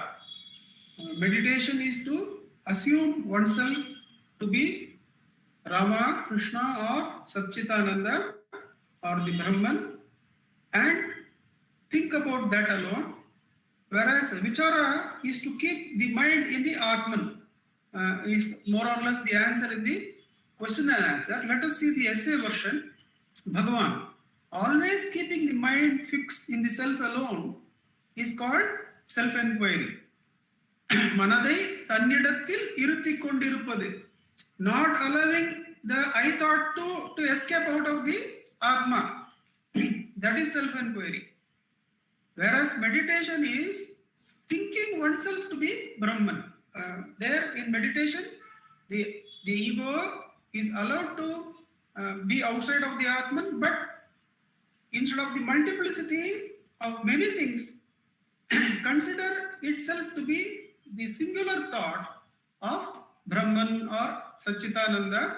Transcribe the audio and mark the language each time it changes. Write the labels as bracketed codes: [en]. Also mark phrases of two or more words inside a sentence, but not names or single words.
[en] Meditation is to assume oneself to be Rama, Krishna or Satchitananda or the Brahman and think about that alone, whereas vichara is to keep the mind in the Atman. Is more or less the answer in the question and answer. Let us see the essay version. Bhagavan, always keeping the mind fixed in the self alone is called self-enquiry. [ta] மனதை தன்னிடத்தில் இருத்தி கொண்டிருப்பது, [en] not allowing the I thought to escape out of the Atma. That is self-enquiry. Whereas meditation is thinking oneself to be Brahman. There in meditation, the ego is allowed to be outside of the Atman, but instead of the multiplicity of many things, consider itself to be the singular thought of Brahman or Satchitananda.